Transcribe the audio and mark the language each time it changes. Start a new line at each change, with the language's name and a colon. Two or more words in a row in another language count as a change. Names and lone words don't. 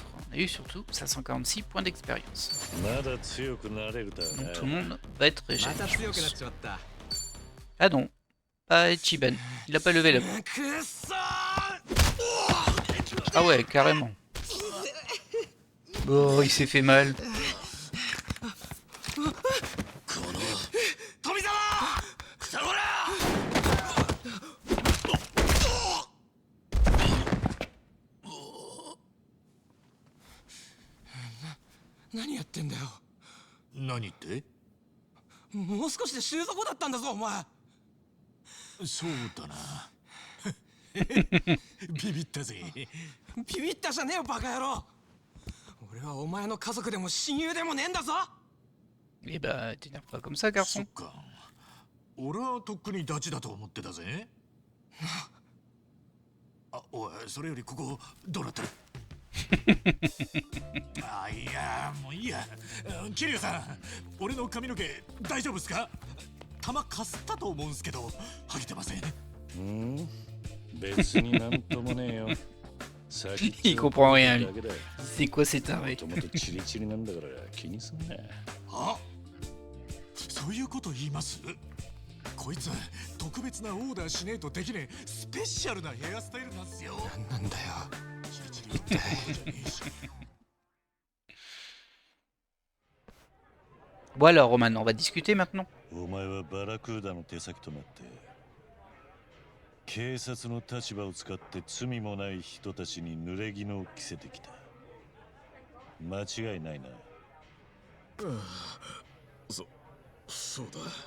French: On a eu surtout 546 points d'expérience. Donc tout le monde va être régéné. Ah non. Pas Ichiban. Il a pas levé là. Ah ouais, carrément. Oh, il s'est fait mal.
Japanese: 富澤くそこら何やってんだよ。何って？もう少しで収束だったんだぞお前。そうだな。ビビったぜ。ビビったじゃねえよバカ野郎。俺はお前の家族でも親友でもねえんだぞ。
French: Eh bah, t'énerve pas comme ça,
Japanese: そ
French: garçon.
Japanese: っか。俺はとっくにダチだと思ってたぜ。あ、おい、それよりここどうなってる？あ、いや、もういいや。桐生さん、俺の髪の毛大丈夫っすか？玉かすったと思うんすけど、剥げてません。別になんともねえよ。
French: Il comprend rien, lui.
Japanese: だけだよ。
French: C'est quoi cet arrêt?
Japanese: もともとチリチリなんだから気にすんな。あ、そういうこと言います？こいつ特別なオーダーしねえとできねえスペシャルなヘアスタイルなんすよ。なんだよ。チリチリってことじゃねえし。
French: Bon alors, Roman, on va discuter maintenant.
Japanese: お前はバラクーダの手先となって警察の立場を使って罪もない人たちに濡れ衣を着せてきた。間違いないな。そうだ。